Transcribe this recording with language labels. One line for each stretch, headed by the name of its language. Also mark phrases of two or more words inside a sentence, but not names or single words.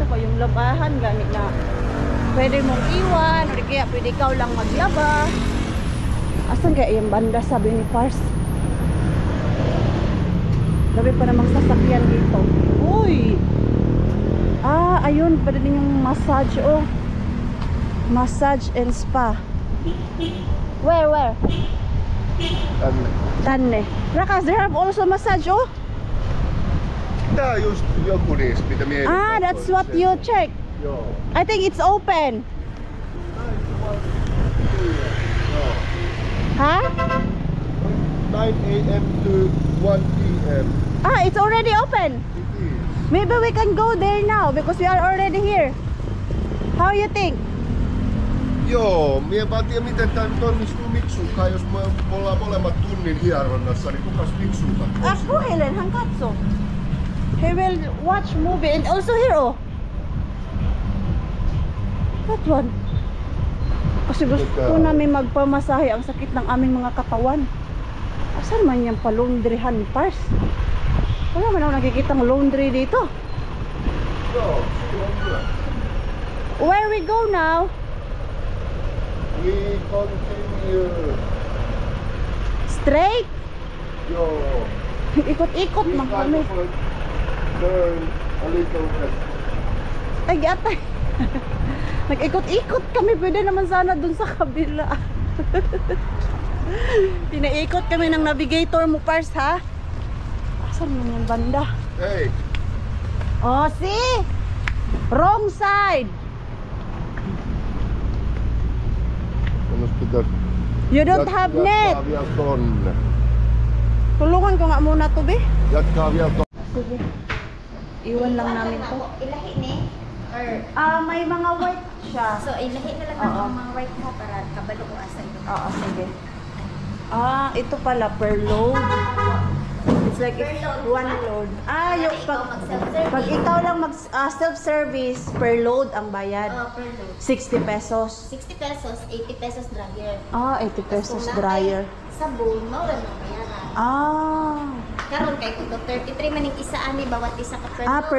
Filipino: Ito ba yung labahan gamit na pwede mong iwan o di kaya pwede ikaw lang maglaba. Asan kaya yung banda sabi ni Pars? Gabi pa namang sasakyan dito. Uy! Ayun, pwede din yung massage, oh.
English: Massage and spa. Where?
Finnish: Tänne. Rakas,
English: they have also massage, oh.
Finnish: Tää on just joku niistä, mitä minä
English: That's what you check.
Finnish: Joo.
English: I think it's open.
Finnish: Joo. Huh?
English: 9 a.m. to 1 p.m. It's already open. It is. Maybe we can go there now because we are already here. How you think?
Finnish: Joo, mie vaan tiedä miten tää nyt onnistuu Miksunkaan, jos me ollaan molemmat tunnin hieronnassa, niin kukas Miksun katsoo? Puhelen hän katso.
English: He will watch movie and also here, oh. That one.
Filipino: Kasi gusto namin magpamasahe, ang sakit ng aming mga katawan. Asan man yung palundrihan, Pars? Wala man ako nakikitang laundry dito.
Finnish: Joo, se on hyvä.
English: Where we go now? We continue. Straight?
Finnish: Joo.
Filipino: Ikot-ikot
English: We
Filipino: man
English: kind
Filipino: kami.
English: of turn a little bit.
Filipino: Ay, atay. Nag-ikot-ikot kami. Pwede naman sana dun sa kabila. Pinaikot kami ng navigator mo, Pars, ha? Asan mo yung banda?
Finnish: Hei,
English: Oh, see? Wrong side.
Finnish: annos pitäis
English: You don't have net.
Finnish: jatkaa vielä tonne.
Filipino: Tulungan ko nga muna to, be.
Finnish: Jatkaa vielä tonne.
Filipino: Sige. Iwan lang namin to.
Cebuano: Ilahi ni? Or,
Filipino: May mga white siya.
Cebuano: so ilahi na lang
Filipino: Oo.
Cebuano: ang mga white ha para kabalo ko asa ito.
Filipino: Oo, sige. Ito pala per load.
English: It's like Per it's load. one load. Yung
Filipino: Ikaw pag mag-self-service. ikaw lang mag
English: self-service per load
Filipino: ang bayad.
English: Per load. 60 pesos. 60 pesos, 80 pesos dryer. 80 pesos dryer.
Cebuano: Sabon, mawala na bayaran. Karon kay ko 33 man yung isa ani bawat isa ka
English: per load.